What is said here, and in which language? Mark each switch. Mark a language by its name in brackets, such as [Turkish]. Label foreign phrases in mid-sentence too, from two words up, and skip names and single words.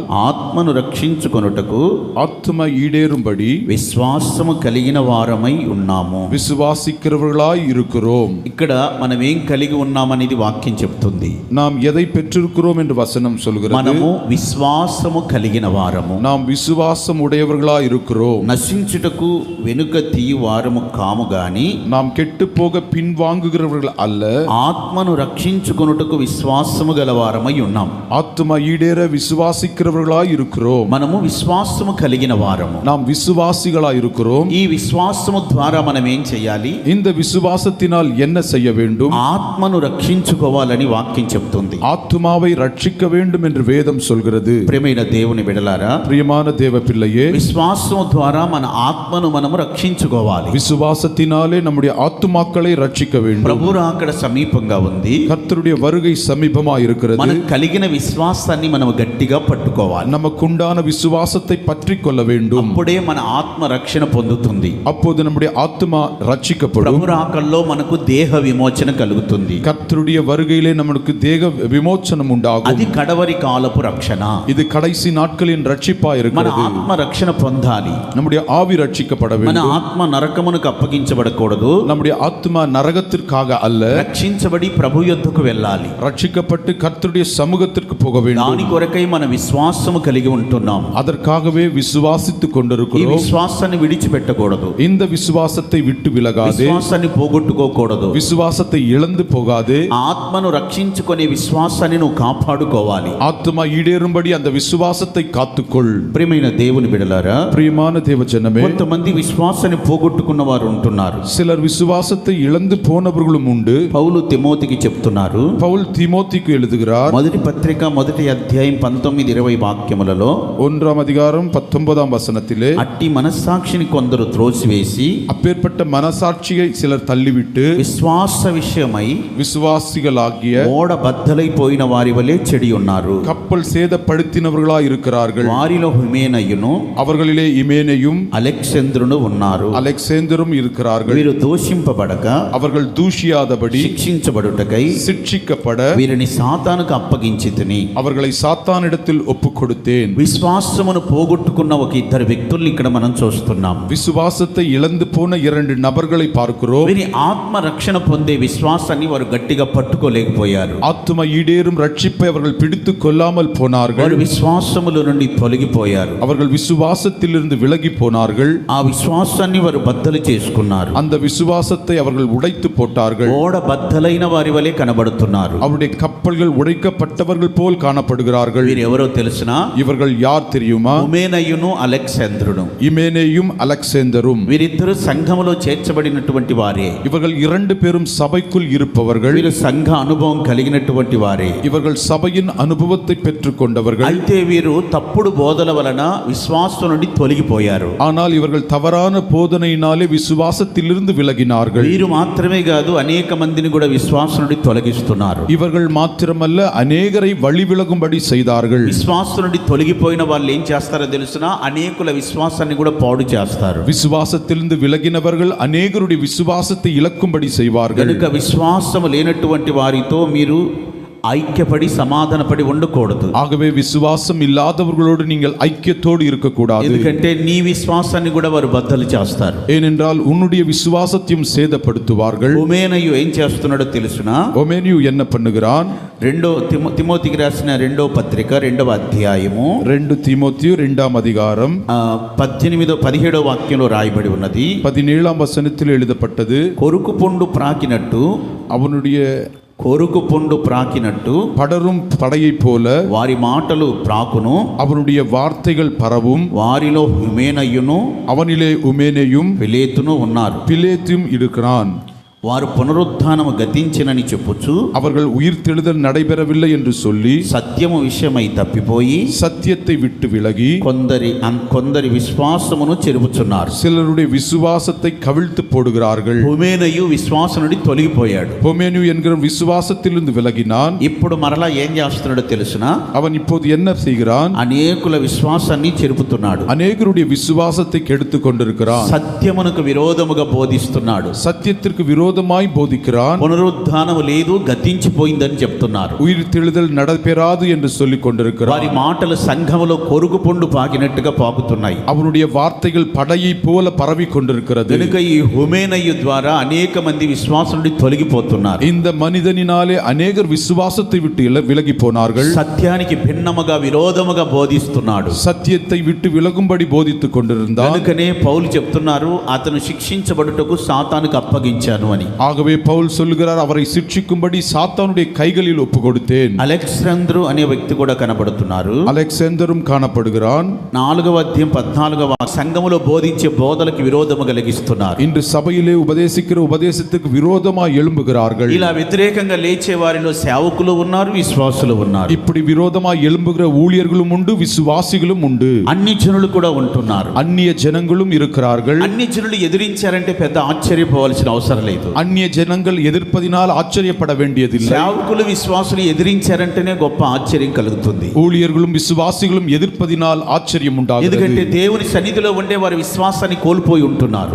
[Telugu] ఆత్మను రక్షించుకొనుటకు [Tamil] ஆத்தும ஈடேறும்படி [Telugu] విశ్వాసము కలిగిన వారమై ఉన్నాము. [Tamil] விசுவாசிக்கிறவர்களாய் இருக்கிறோம். [Telugu] ఇక్కడ మనం ఏం కలిగి ఉన్నామనేది వాక్యం చెప్తుంది. [Tamil] நாம் எதை பெற்றிருக்கிறோம் என்று வசனம் சொல்கிறது. [Telugu] మనము విశ్వాసము కలిగిన వారము. [Tamil] நாம் விசுவாசம் உடையவர்களாய் இருக்கிறோம். [Telugu] నశించుటకు వెనుక తీయవారము కాము గాని [Tamil] நாம் கெட்டு போக பின்வாங்குகிறவர்கள் அல்ல, [Telugu] ఆత్మను రక్షించుకొనుటకు విశ్వాసము గలవారమై ఉన్నాం. [Tamil] ஆத்தும ஈடேற விசுவாசிக்கிறவர்களாய் இருக்கிறோம். [Telugu] మనము విశ్వాసము కలిగిన వారము. [Tamil] நாம் விசுவாசிகளாய் இருக்கிறோம். [Telugu] ఈ విశ్వాసము ద్వారా మనం ఏం చేయాలి? [Tamil] இந்த விசுவாசத்தினால் என்ன செய்ய வேண்டும்? [Telugu] ఆత్మను రక్షించుకోవాలని వాక్యం చెప్తుంది. [Tamil] ஆத்துமாவை ரட்சிக்க வேண்டும் என்று வேதம் சொல்கிறது. [Telugu] ప్రియమైన దేవుని బిడ్డలారా, [Tamil] பிரியமான தேவ பிள்ளையே, [Telugu] విశ్వాసము ద్వారా మన ఆత్మను మనము రక్షించుకోవాలి. [Tamil] விசுவாசத்தினாலே நம்முடைய ஆத்துமாக்களை ரட்சிக்க வேண்டும். [Telugu] ప్రభు రాకడ సమీపంగా ఉంది. [Tamil] கர்த்தருடைய வருகை சமீபமாக இருக்கிறது. [Telugu] మనకు కలిగిన విశ్వాసాన్ని మనం గట్టిగా పట్టుకోవాలి. [Tamil] நமக்குண்டான விசுவாசத்தை பற்றி கொள்ள வேண்டும். [Telugu] అప్పుడే మన ఆత్మ రక్షణ పొందుతుంది. [Tamil] அப்போது நம்முடைய ஆத்துமா ரட்சிக்கப்படும். [Telugu] ప్రభు రాకడలో మనకు దేహ విమోచన కలుగుతుంది. [Tamil] கர்த்தருடைய வருகையிலே நமக்கு தேக விமோச்சனம் உண்டாகும். [Telugu] అది కడవరి కాలపు రక్షణ. [Tamil] இது கடைசி நாட்களின் ரட்சிப்பா [Telugu] మన [Tamil] இருக்கிறது. [Telugu] ఆత్మ రక్షణ పొందాలి. [Tamil] நம்முடைய ஆவி ரட்சிக்கப்பட [Telugu] మన [Tamil] வேண்டும். [Telugu] ఆత్మ నరకమునకు అప్పగించబడకూడదు. [Tamil] நம்முடைய ஆத்மா நரகத்திற்காக அல்ல, [Telugu] రక్షించబడి ప్రభు యొద్దకు వెళ్ళాలి. [Tamil] ரட்சிக்கப்பட்டு கர்த்தருடைய சமூகத்திற்கு போக [Telugu] దాని [Tamil] வேண்டும். [Telugu] కొరకై మన విశ్వాసము కలిగి ఉంటున్నాం. [Tamil] அதற்காகவே விசுவாசித்துக் [Telugu] ఈ [Tamil] கொண்டிருக்கிறோம். [Telugu] విశ్వాసాన్ని విడిచిపెట్టకూడదు. [Tamil] இந்த விசுவாசத்தை விட்டு விலகாதே, [Telugu] విశ్వాసాన్ని పోగొట్టుకోకూడదు. [Tamil] விசுவாசத்தை இழந்து போகாதே, [Telugu] ఆత్మను రక్షించుకునే విశ్వాసాన్ని నువ్వు కాపాడుకోవాలి. [Tamil] ஆத்மா ஈடேறும்படி அந்த விசுவாசத்தை காத்துக்கொள். [Telugu] ప్రియమైన దేవుని బిడలారా, [Tamil] பிரியமான தேவ ஜனமே, [Telugu] కొంతమంది విశ్వాసాన్ని పోగొట్టుకున్న వారు ఉంటున్నారు. [Tamil] சிலர் விசுவாசத்தை இழந்து போனவர்களும் உண்டு. [Telugu] పౌలు తిమోతికి చెప్తున్నారు. [Tamil] பவுல் தீமோத்திக்கு எழுதுகிறார். [Telugu] మొదటి పత్రిక 1వ అధ్యాయం 19-20 వాక్యములలో [Tamil] 1ஆம் அதிகாரம் 19ஆம் வசனத்திலே, [Telugu] అట్టి మనస్సాక్షిని కొందరు త్రోసివేసి [Tamil] அப்பேற்பட்ட மனசாட்சியை சிலர் தள்ளிவிட்டு [Telugu] విశ్వాస విషయమై [Tamil] விசுவாசிகளாகிய [Telugu] ఓడ బద్దలైపోయిన వారి వలె చెడి ఉన్నారు. [Tamil] கப்பல் சேதப்படுத்தினவர்களாய் இருக்கிறார்கள். [Telugu] వారిలో హిమేనయును [Tamil] அவர்களிலே இமேனையும் [Telugu] అలెక్సంద్రును ఉన్నారు. [Tamil] அலெக்சேந்தரும் இருக்கிறார்கள். [Telugu] వీరు దోషింపబడక [Tamil] அவர்கள் தூஷியாதபடி [Telugu] శిక్షించబడుటకై [Tamil] சிட்சிக்கப்பட [Telugu] వీరిని సాతానుకు అప్పగించితిని. [Tamil] அவர்களை சாத்தானிடத்தில் ஒப்புக் கொடுத்தேன். [Telugu] విశ్వాసమును పోగొట్టుకున్న ఒక ఇద్దరు వ్యక్తుల్ని ఇక్కడ మనం చూస్తున్నాం. [Tamil] விசுவாசத்தை இழந்து போன 2 நபர்களை பார்க்கிறோம். [Telugu] వీరి ఆత్మ రక్షణ పొందే విశ్వాసాన్ని వారు గట్టిగా పట్టుకోలేకపోయారు. [Tamil] ஆத்தும ஈடேறும் ரட்சிப்பை அவர்கள் பிடித்து கொள்ளாமல் போனார்கள். [Telugu] వారు విశ్వాసముల నుండి తొలగిపోయారు. [Tamil] அவர்கள் விசுவாசத்திலிருந்து விலகி போனார்கள். [Telugu] ఆ విశ్వాసాన్ని వారు బద్దలు చేసుకున్నారు. [Tamil] அந்த விசுவாசத்தை அவர்கள் உடைத்து போட்டார்கள். [Telugu] ఓడ బద్దలైన వారి వలె కనబడుతున్నారు. [Tamil] அவருடைய கப்பல்கள் உடைக்கப்பட்டவர்கள் போல் காணப்படுகிறார்கள். [Telugu] వీరు ఎవరో తెలుసునా? [Tamil] இவர்கள் யார் தெரியுமா? [Telugu] ఉమేనయును అలెక్సాంద్రును. [Tamil] இமேனேயும் அலெக்சேந்தரும். [Telugu] వీరిద్దరు సంఘములో చేర్చబడినటువంటి వారే. [Tamil] இவர்கள் 2 பேரும் சபைக்குள் இருப்பவர்கள். [Telugu] వీరు సంఘ అనుభవం కలిగినటువంటి వారే. [Tamil] இவர்கள் சபையின் அனுபவத்தை பெற்றுக் கொண்டவர்கள். [Telugu] అయితే వీరు తప్పుడు బోధల వలన విశ్వాసం నుండి తొలగిపోయారు. [Tamil] ஆனால் இவர்கள் தவறான போதனையினாலே விசுவாசத்திலிருந்து விலகினார்கள். [Telugu] వీరు మాత్రమే కాదు, అనేక మందిని కూడా విశ్వాసం నుండి తొలగిస్తున్నారు. [Tamil] இவர்கள் மாத்திரமல்ல, அநேகரை வழி விலகும்படி செய்தார்கள். [Telugu] విశ్వాసం నుండి తొలగిపోయిన వాళ్ళు ఏం చేస్తారో తెలుసునా? అనేకుల విశ్వాసాన్ని కూడా పాడు చేస్తారు. [Tamil] விசுவாசத்திலிருந்து விலகினவர்கள் அநேகருடைய விசுவாசத்தை இழக்கும்படி செய்வார்கள். [Telugu] కనుక విశ్వాసం లేనటువంటి వారితో మీరు ఐక్యపడి సమాధానపడి ఉండకూడదు. [Tamil] ஆகவே விசுவாசம் இல்லாதவர்களோடு நீங்கள் ஐக்கியத்தோடு இருக்கக்கூடாது. [Telugu] ఎందుకంటే నీ విశ్వాసాన్ని కూడా వారు బద్దలు చేస్తారు. [Tamil] ஏனென்றால் உன்னுடைய விசுவாசத்தையும் சேதப்படுத்துவார்கள். [Telugu] ఉమేనయు ఏం చేస్తున్నాడో తెలుసునా? [Tamil] ஒமேனியு என்ன பண்ணுகிறான்? [Telugu] తిమోతికి రాసిన 2వ పత్రిక 2వ అధ్యాయము [Tamil] 2 தீமோத்தேயு 2ஆம் அதிகாரம் [Telugu] 17వ వాక్యంలో రాయబడి ఉన్నది. [Tamil] 17ஆம் வசனத்தில் எழுதப்பட்டது, [Telugu] కొరుకు పొండు ప్రాకినట్టు [Tamil] அவனுடைய [Telugu] కొరుకు పుండు ప్రాకినట్టు [Tamil] படரும் படையைப் போல [Telugu] వారి మాటలు ప్రాకును, [Tamil] அவனுடைய வார்த்தைகள் பரவும். [Telugu] వారిలో హుమేనయ్యును [Tamil] அவனிலே உமேனையும் [Telugu] పిలేతును ఉన్నారు. [Tamil] பிலேத்தும் இருக்கிறான். [Telugu] వారు పునరుత్థానము గతించినని చెప్పుచు [Tamil] அவர்கள் உயிர்த்தெழுதல் நடைபெறவில்லை என்று சொல்லி [Telugu] సత్యము విషయమై తప్పిపోయి [Tamil] சத்தியத்தை விட்டு விலகி [Telugu] కొందరి విశ్వాసమును చెరుపుచున్నారు. [Tamil] சிலருடைய விசுவாசத்தை கவிழ்த்து போடுகிறார்கள். [Telugu] హుమేనయు విశ్వాసం నుండి తొలగిపోయాడు. [Tamil] பொமேனு என்கிற விசுவாசத்திலிருந்து விலகினான். [Telugu] ఇప్పుడు మరలా ఏం చేస్తున్నాడో తెలుసునా? [Tamil] அவன் இப்போது என்ன செய்கிறான்? [Telugu] అనేకుల విశ్వాసాన్ని చెరుపుతున్నాడు. [Tamil] அநேகருடைய விசுவாசத்தை கெடுத்து கொண்டிருக்கிறான். [Telugu] సత్యమునకు విరోధముగా బోధిస్తున్నాడు. [Tamil] சத்தியத்திற்கு விரோதமாய் போதிக்கிறான். [Telugu] పునరుద్ధానము లేదు, గతించిపోయిందని చెప్తున్నారు. [Tamil] உயிர்த்தெழுதல் நடைபெறாது என்று சொல்லிக் கொண்டிருக்கிறான். [Telugu] వారి మాటలు సంఘములో కొరుకు పుండు పాకినట్టుగా పాకుతున్నాయి. [Tamil] அவனுடைய வார்த்தைகள் படையை போல பரவி கொண்டிருக்கிறது. [Telugu] కనుక ఈ హుమేనయ్యు ద్వారా అనేక మంది విశ్వాసం నుండి తొలగిపోతున్నారు. [Tamil] இந்த మనిదనినాலே அநேகர் விசுவாசத்தை விட்டு விலகி போனார்கள். [Telugu] సత్యానికి భిన్నముగా విరోధముగా బోధిస్తున్నాడు. [Tamil] சத்தியத்தை விட்டு விலகும்படி போதித்துக் கொண்டிருந்தான். [Telugu] కనుకనే పౌలు చెప్తున్నారు, అతను శిక్షించబడుటకు సాతానుకు అప్పగించాను అని. [Tamil] ஆகவே பவுல் சொல்லுகிறார், அவரை சிட்சிக்கும்படி சாத்தானுடைய கைகளில் ஒப்பு கொடுத்தேன். [Telugu] అలెగ్జాంద్రు అనే వ్యక్తి కూడా కనబడుతున్నారు. [Tamil] அலெக்சாந்தரும் காணப்படுகிறான். [Telugu] 4వ అధ్యాయం 14వ సంఘములో బోధించే బోధలకు విరోధము కలిగిస్తున్నారు. [Tamil] இன்று சபையிலே உபதேசிக்கிற உபதேசத்துக்கு விரோதமாய் எழும்புகிறார்கள். [Telugu] ఇలా వ్యతిరేకంగా లేచే వారిలో సేవకులు ఉన్నారు, విశ్వాసులు ఉన్నారు. [Tamil] இப்படி விரோதமாய் எழும்புகிற ஊழியர்களும் உண்டு, விசுவாசிகளும் உண்டு. [Telugu] అన్ని జనులు కూడా ఉంటున్నారు. [Tamil] அந்நிய ஜனங்களும் இருக்கிறார்கள். [Telugu] అన్ని జనులు ఎదిరించారంటే పెద్ద ఆశ్చర్యపోవాల్సిన అవసరం లేదు. [Tamil] அந்நிய ஜனங்கள் எதிர்ப்பதினால் ஆச்சரியப்பட வேண்டியதில்லை. [Telugu] సేవకులు విశ్వాసులు ఎదిరించారంటేనే గొప్ప ఆశ్చర్యం కలుగుతుంది. [Tamil] ஊழியர்களும் விசுவாசிகளும் எதிர்ப்பதினால் ஆச்சரியம் [Telugu] ఎందుకంటే [Tamil] உண்டாகிறது. [Telugu] దేవుని సన్నిధిలో ఉండే వారి విశ్వాసాన్ని కోల్పోయి ఉంటున్నారు.